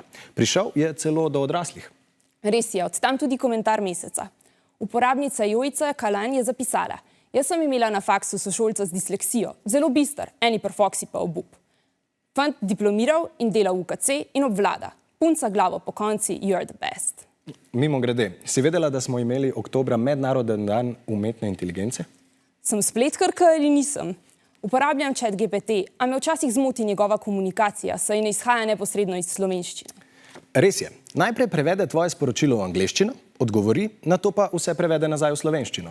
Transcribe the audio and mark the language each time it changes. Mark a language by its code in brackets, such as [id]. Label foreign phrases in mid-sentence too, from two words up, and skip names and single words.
[sl] Prišel je celo do odraslih. Res je, od tam tudi komentar meseca. Uporabnica Jojica Kalan je zapisala: "Jaz sem imela na faksu sošolca z disleksijo, zelo bister, eni perfoksi pa obup. Fant diplomiral in dela v UKC in obvlada. Punca glavo po konci, [en] you're the best." [sl] Mimogrede, si vedela, da smo imeli oktobra mednaroden dan umetne inteligence? Sem spletkarka ali nisem? Uporabljam ChatGPT, a me včasih zmoti njegova komunikacija, saj ne izhaja neposredno iz slovenščine. Res je. Najprej prevede tvoje sporočilo v angleščino, odgovori, nato pa vse prevede nazaj v slovenščino.